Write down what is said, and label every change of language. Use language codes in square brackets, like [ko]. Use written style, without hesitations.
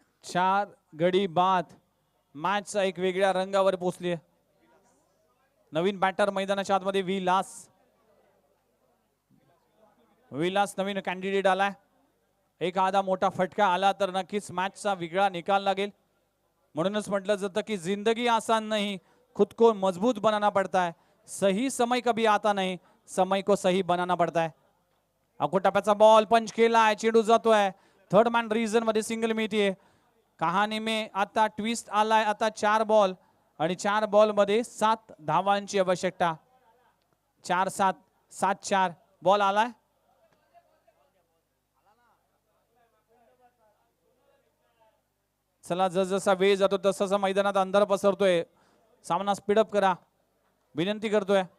[mr] 4 गडी बाद. मॅचचा एक वेगळ्या रंगावर पोहोचली. नवीन बॅटर मैदानाच्या आतमध्ये विलास नवीन कॅन्डिडेट आलाय. एखादा मोठा फटका आला तर नक्कीच मॅचचा वेगळा निकाल लागेल. म्हणूनच म्हटलं जातं की [hi] जिंदगी आसान नहीं, खुद को मजबूत बनाना पड़ता है. सही समय कभी आता नहीं, समय को सही बनाना पड़ता है. [mr] अकोटाप्याचा बॉल पंच केला आहे. चेंडू जातोय. थर्ड मॅन रिजन मध्ये सिंगल मिळतीये. कहाणी में आता ट्विस्ट आलाय. आता 4 बॉल आणि 4 बॉल मध्ये 7 धावांची आवश्यकता. 4-7 7-4 बॉल आलाय. चला जसा वेळ जातो तसा मैदानात अंधार पसरतोय. सामना स्पीडअप करा विनंती करतोय.